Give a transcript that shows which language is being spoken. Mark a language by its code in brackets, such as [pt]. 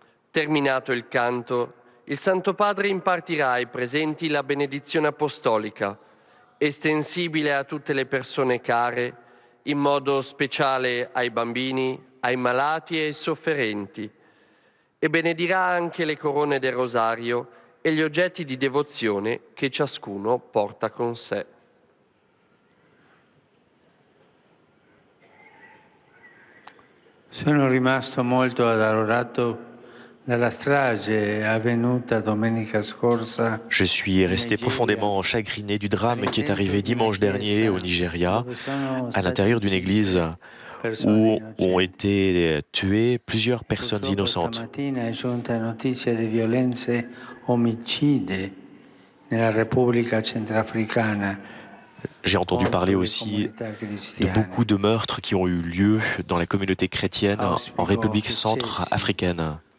[it] Terminato il canto, il Santo Padre impartirà ai presenti la benedizione apostolica, estensibile a tutte le persone care, in modo speciale ai bambini, ai malati e ai sofferenti, e benedirà anche le corone del rosario e gli oggetti di devozione che ciascuno porta con sé. Sono rimasto molto addolorato dalla strage avvenuta domenica scorsa. [fr] Je suis resté profondément chagriné du drame qui est arrivé dimanche dernier au Nigeria, à l'intérieur d'une église où ont été tuées plusieurs personnes innocentes. [it] Stamattina è giunta notizia di violenze omicide nella Repubblica Centrafricana. [fr] J'ai entendu parler aussi de beaucoup de meurtres qui ont eu lieu dans la communauté chrétienne en République centrafricaine.